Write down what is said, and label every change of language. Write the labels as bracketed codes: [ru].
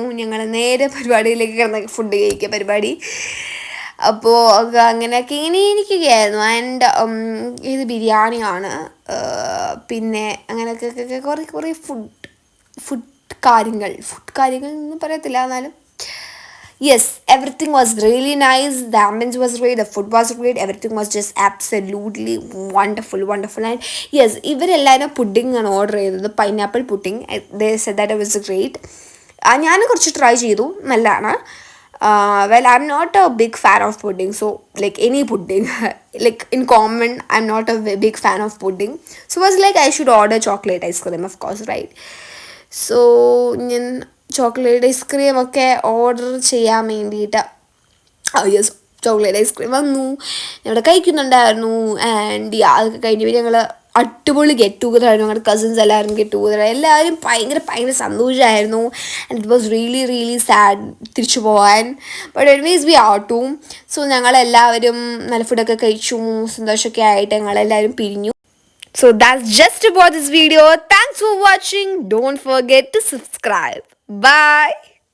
[ml] ഞങ്ങൾ നേരെ പരിപാടിയിലേക്ക് കിടന്ന ഫുഡ് കഴിക്കുക പരിപാടി. അപ്പോൾ അങ്ങനെയൊക്കെ ഇങ്ങനെ ഇരിക്കുകയായിരുന്നു. ആൻഡ് ഇത് ബിരിയാണിയാണ്. പിന്നെ അങ്ങനെയൊക്കെ കുറേ ഫുഡ് കാര്യങ്ങൾ ഒന്നും പറയത്തില്ല, എന്നാലും [en] Yes, everything was really nice. The ambience was great. The food was great. Everything was just absolutely wonderful, wonderful. And yes, [ml] ഇവരെല്ലാവരും പുഡിംഗ് ആണ് ഓർഡർ ചെയ്തത്, pineapple pudding. [en] They said that it was great. [ml] ഞാൻ കുറച്ച് try ചെയ്തു, നല്ലതാണ്. [en] Well, I'm not a big fan of pudding, so like any pudding, like in common, I'm not a big fan of pudding. So I was like, I should order chocolate ice cream, of course, right? [ml] So ഞാൻ chocolate ice cream ഒക്കെ order ചെയ്യാൻ വേണ്ടിയിട്ട്, yes, chocolate ice cream വന്നു, ഞങ്ങൾ കഴിക്കുന്നുണ്ടായിരുന്നു. And അതൊക്കെ കഴിഞ്ഞ് ഞങ്ങൾ അടിപൊളി ഗെറ്റ് ടുഗദർ ആയിരുന്നു. ഞങ്ങളുടെ കസിൻസ് എല്ലാവരും ഗെറ്റ് ടുഗദർ, എല്ലാവരും ഭയങ്കര ഭയങ്കര സന്തോഷമായിരുന്നു. [en] and it was really really sad [ml] തിരിച്ചു പോകാൻ. [en] But anyways we are to. [ml] So ഞങ്ങളെല്ലാവരും നല്ല ഫുഡൊക്കെ കഴിച്ചു, സന്തോഷമൊക്കെ ആയിട്ട് ഞങ്ങളെല്ലാവരും പിരിഞ്ഞു. [en] So that's just about this video. Thanks for watching. Don't forget to subscribe. Bye.